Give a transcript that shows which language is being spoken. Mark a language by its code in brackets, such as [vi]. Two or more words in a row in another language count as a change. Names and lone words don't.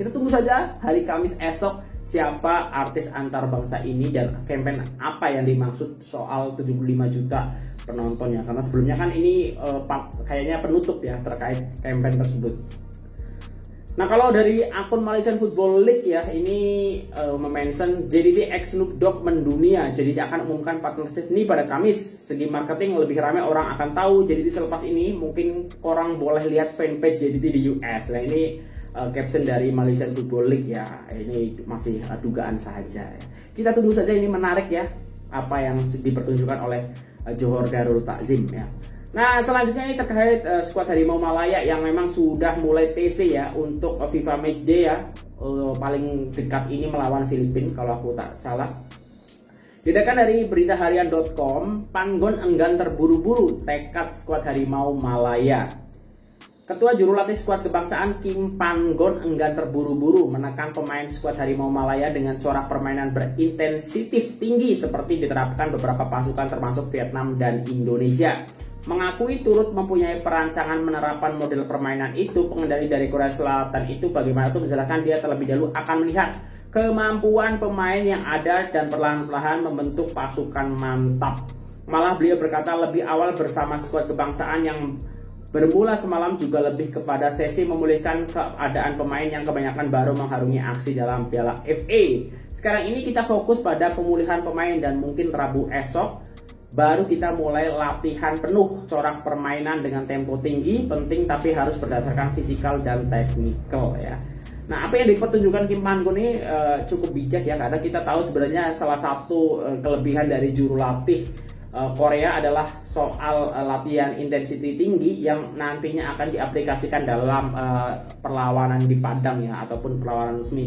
[id] Kita tunggu saja hari Kamis esok siapa artis antar bangsa ini dan campaign apa yang dimaksud soal 75 juta penonton ya. Karena sebelumnya kan ini kayaknya penutup ya terkait campaign tersebut. Nah, kalau dari akun Malaysian Football League ya, ini mention JDT X Snoop Dogg mendunia. [ms] JDT akan umumkan partnership ini pada Kamis. Segi marketing lebih ramai orang akan tahu JDT selepas ini. Mungkin orang boleh lihat fanpage JDT di US. [id] Nah, ini caption dari Malaysian Football League ya. Ini masih dugaan saja ya. Kita tunggu saja, ini menarik ya apa yang dipertunjukkan oleh Johor Darul Ta'zim ya. Nah, selanjutnya ini terkait skuad Harimau Malaya yang memang sudah mulai TC ya untuk FIFA Matchday ya. paling dekat ini melawan Filipina kalau aku tak salah. Didatangkan dari beritaharian.com, [ms] Panggon enggan terburu-buru tekad skuad Harimau Malaya. Ketua Jurulatih skuad kebangsaan Kim Panggon enggan terburu-buru menekan pemain skuad Harimau Malaya dengan corak permainan berintensitas tinggi seperti diterapkan beberapa pasukan termasuk Vietnam dan Indonesia. Mengakui turut mempunyai perancangan penerapan model permainan itu, pengendali dari Korea Selatan itu bagaimanapun menjelaskan dia terlebih dahulu akan melihat kemampuan pemain yang ada dan perlahan-lahan membentuk pasukan mantap. Malah beliau berkata lebih awal bersama skuad kebangsaan yang bermula semalam juga lebih kepada sesi memulihkan keadaan pemain yang kebanyakan baru mengharungi aksi dalam Piala FA. Sekarang ini kita fokus pada pemulihan pemain dan mungkin Rabu esok baru kita mulai latihan penuh corak permainan dengan tempo tinggi, penting tapi harus berdasarkan fisikal dan teknikal ya. [id] Nah, apa yang dipertunjukkan Kim Panggon ini cukup bijak ya, karena kita tahu sebenarnya salah satu kelebihan dari juru latih Korea adalah soal latihan intensity tinggi yang nantinya akan diaplikasikan dalam perlawanan di padang ya, ataupun perlawanan resmi.